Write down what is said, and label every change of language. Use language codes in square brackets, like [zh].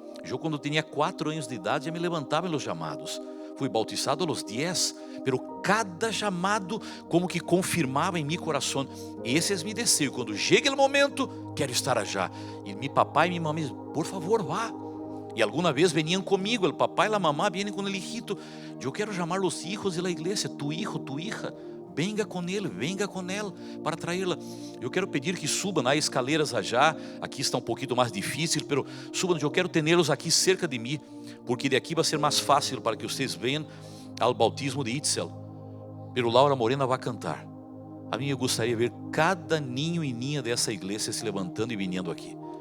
[pt] Eu, quando tinha 4 anos de idade, já me levantava em los chamados. Fui bautizado aos 10, pero cada chamado como que confirmava em meu coração, esse é meu desejo, quando chega o momento, quero estar já. E meu papai e minha mamãe dizem, por favor, vá. [es] Y alguna vez venían conmigo, el papá y la mamá vienen con el hijito. Yo quiero llamar los hijos de la iglesia, tu hijo, tu hija, venga con él para traerla. [pt] Eu quero pedir que subam, há [es] escaleras allá, [pt] aqui está um pouquinho mais difícil, pero subam, eu quero tê-los aqui cerca de mim, porque de aqui vai ser mais fácil para que vocês venham ao bautismo de Itzel. Pero Laura Morena vai cantar. A mim eu gostaria de ver cada ninho e ninha dessa igreja se levantando e vindo aqui.